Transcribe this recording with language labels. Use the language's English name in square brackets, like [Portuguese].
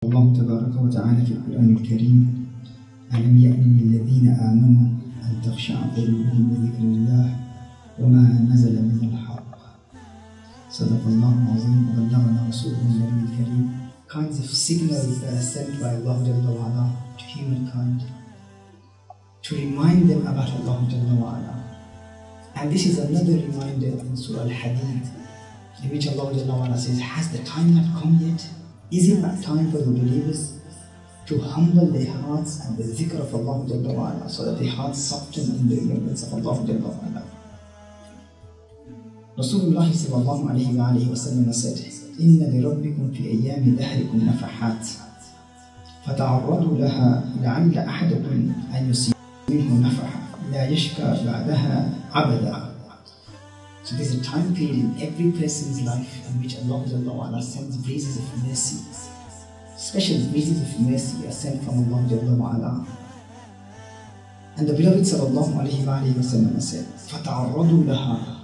[Arabic] الله تبارك وتعالى في القرآن الكريم: ألم يأن للذين آمنوا أن تخشع قلوبهم لذكر الله وما نزل من الحق. صدق الله العظيم وبلغنا رسوله النبي الكريم. [English] Kinds of signals that are sent by Allah Jalla wa Ala to humankind to remind them about Allah Jalla wa Ala. And this is another reminder in Surah Al-Hadid, in which Allah Jalla wa Ala says, has the time not come yet? Is it not time for the believers to humble their hearts and the zikr of Allah Jalla wa Ala, so that their hearts soften in the remembrance of Allah Jalla wa Ala? Rasulullah sallallahu alayhi wa alayhi wa sallam said, [Arabic] إِنَّ لِرَبِّكُمْ فِي أَيَّامِ دَهْرِكُمْ نَفَحَاتٍ فَتَعَرَّضُوا لَهَا لَعَلَّ أَحَدَكُمْ أَنْ يُصِيبَ مِنْهُ نَفَحًا لَا يَشْكَى بَعْدَهَا أَبَدًا. [English] So there's a time period in every person's life in which Allah Jalla wa Ala sends breezes of mercy. Special breezes of mercy are sent from Allah Jalla wa Ala. And the beloved sallallahu alayhi wa alayhi wa sallam said, [Arabic] فَتَعَرَّضُوا لَهَا.